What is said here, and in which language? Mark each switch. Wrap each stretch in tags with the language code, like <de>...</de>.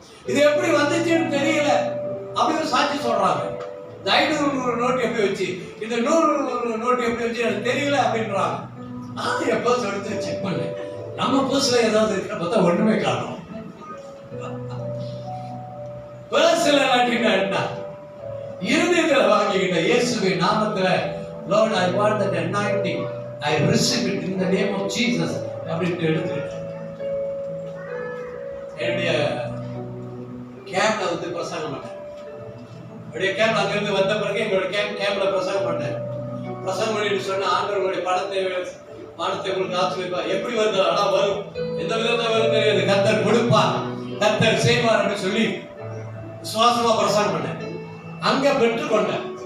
<ta>இது எப்படி வந்துச்சுன்னு தெரியல அப்படின்னு சாட்சி சொல்றாங்க. இந்த 500 நோட்டு எப்படி வச்சு, இந்த 100 நோட்டு எப்படி வச்சு எனக்கு தெரியல அப்படின்றாங்க. நான் என் பர்ஸ் எடுத்து செக் பண்ணேன். நம்ம பர்ஸ்ல ஏதாவது இருக்கிற பார்த்தா ஒண்ணுமே காணும். பர்ஸ்ல என்ன இருதயத்துல வாங்கிக்கிட்ட இயேசுவின் நாமத்துல,</ta> <en>Lord, I want that anointing, I receive it in the name of Jesus</en> <ta>அப்படின்ட்டு எடுத்துக்கிட்டேன். என்னுடைய கேம்ப்ல வந்து பிரசங்கம் பண்ணேன். அப்படியே கேம்ப் அங்கிருந்து வந்த பிறகு எங்களோட கேம்ப்ல பிரசங்கம் பண்ணேன். பிரசங்கம் பண்ணிட்டு சொன்ன, ஆண்டவருடைய பணத்தை உங்களுக்கு ஆசீர்வதிப்பார். எப்படி வருது? ஆனா வரும், எந்த விதத்தை வரும் தெரியாது. கர்த்தர் கொடுப்பார், கர்த்தர் செய்வார் அப்படின்னு சொல்லி விசுவாசமா பிரசங்கம் பண்ணேன். அங்க பெற்றுக்கொண்டேன்.</ta>